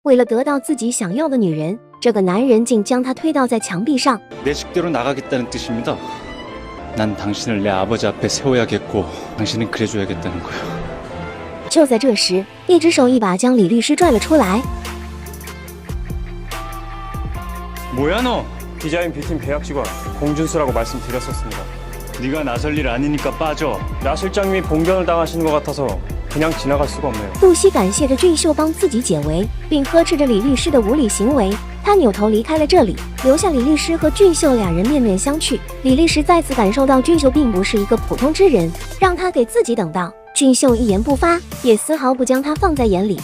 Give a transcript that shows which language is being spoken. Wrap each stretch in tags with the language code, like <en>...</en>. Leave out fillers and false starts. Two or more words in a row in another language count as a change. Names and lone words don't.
<zh>为了得到自己想要的女人，这个男人竟将她推倒在墙壁上。</zh> <ko>내 식대로 나가겠다는 뜻입니다. 난 당신을 내 아버지 앞에 세워야겠고 당신은 그래줘야겠다는 거야.</ko> <zh>就在这时，一只手一把将李律师拽了出来。</zh> <ko>뭐야 너? 디자인 B팀 계약 직원 공준수라고 말씀드렸었습니다. 네가 나설 일 아니니까 빠져. 나 실장님이 봉변을 당하시는 것 같아서 그냥 지나갈 수가 없네요.</ko> <zh>杜西感谢着俊秀帮自己解围，并呵斥着李律师的无理行为。他扭头离开了这里，留下李律师和俊秀两人面面相觑。李律师再次感受到俊秀并不是一个普通之人，让他给自己等到。俊秀一言不发，也丝毫不将他放在眼里。</zh>